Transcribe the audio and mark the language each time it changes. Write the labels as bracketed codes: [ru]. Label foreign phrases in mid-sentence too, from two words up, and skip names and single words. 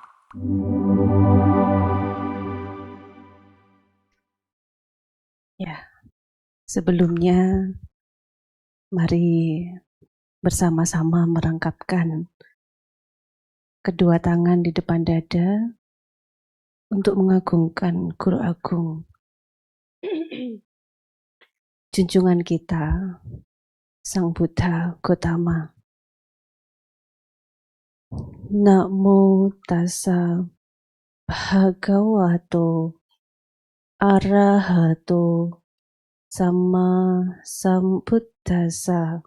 [id] Ya, sebelumnya mari bersama-sama merangkapkan kedua tangan di depan dada untuk mengagungkan Guru Agung junjungan kita, Sang Buddha Gotama. [pi] Namo tassa bhagavato arahato sama sambuddhassa.